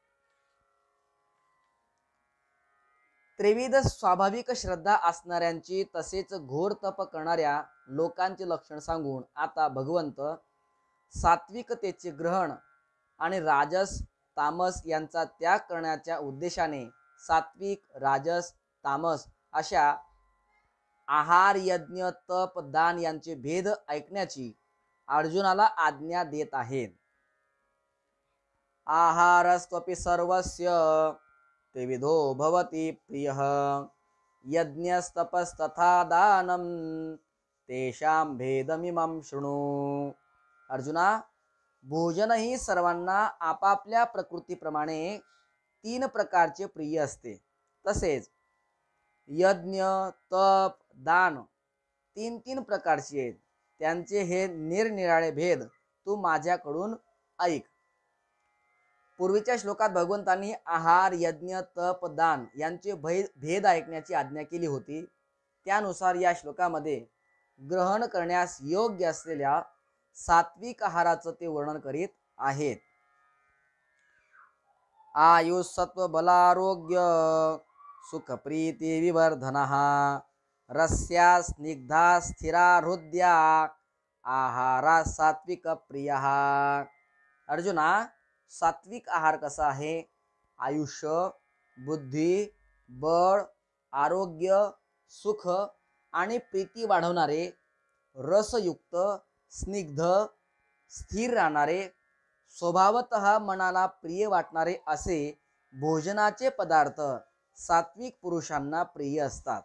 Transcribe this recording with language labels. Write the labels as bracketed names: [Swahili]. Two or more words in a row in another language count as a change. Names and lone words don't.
[Marathi] त्रिविध स्वाभाविक श्रद्धा असणाऱ्यांची तसेच घोर तप करणाऱ्या लोकांचे लक्षण सांगून आता भगवंत सात्विकतेचे ग्रहण आणि राजस तामस यांचा त्याग करण्याच्या उद्देशाने सात्विक, राजस, तामस अशा आहार, यज्ञ, तप, दान यांचे भेद ऐकण्याची अर्जुनाला आज्ञा देत आहेत. [Sanskrit] आहारस्त्वपि सर्वस्य त्रिविधो भवति प्रियः यज्ञस्तपस्तथा दानं तेषां भेदमिमं शृणु. [Marathi] अर्जुना, भोजन ही सर्वांना आपापल्या प्रकृतीप्रमाणे 3 प्रकारचे प्रिय असते. तसेच यज्ञ, तप, दान 3 प्रकारचे आहेत. त्यांचे हे निरनिराळे भेद तू माझ्याकडून ऐक. पूर्वीच्या श्लोकात भगवंतांनी आहार, यज्ञ, तप, दान यांचे भेद ऐकण्याची आज्ञा केली होती. त्यानुसार या श्लोकामध्ये ग्रहण करण्यास योग्य असलेल्या सात्विक आहाराचं ते वर्णन करीत आहेत. [Sanskrit] आयुः सत्व बलारोग्य सुख प्रीती विवर्धनः रस्या स्निग्धा स्थिरा हृदया आहारा सात्विक प्रियः. [Marathi] अर्जुना, सात्विक आहार कसा आहे? आयुष्य, बुद्धी, बळ, आरोग्य, सुख आणि प्रीती वाढवणारे, रसयुक्त, स्निग्ध, स्थिर राहणारे, स्वभावतः मनाला प्रिय वाटणारे असे भोजनाचे पदार्थ सात्विक पुरुषांना प्रिय असतात.